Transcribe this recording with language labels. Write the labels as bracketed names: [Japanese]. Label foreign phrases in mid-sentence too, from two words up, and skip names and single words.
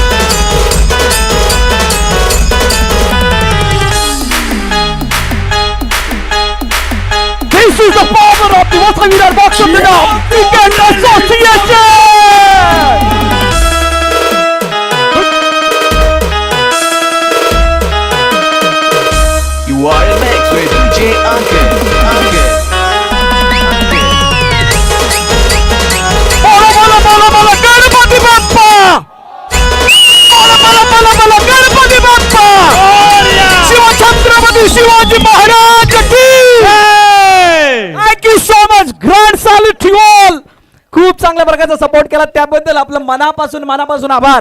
[English] This is the power of the Wasavirar Box of the Cricket Association. You are in mix with DJ Ankit. [Marathi] बोला बोला बोला बोला गणपती बाप्पा. बोला बोला बोला बोला गणपती बाप्पा. Shiva Chhatrapati Shivaji Maharaj ki. [English] Thank you so much. Grand salute to you all. [Marathi] खूप चांगल्या प्रकारचा सपोर्ट केला त्याबद्दल आपलं मनापासून आभार.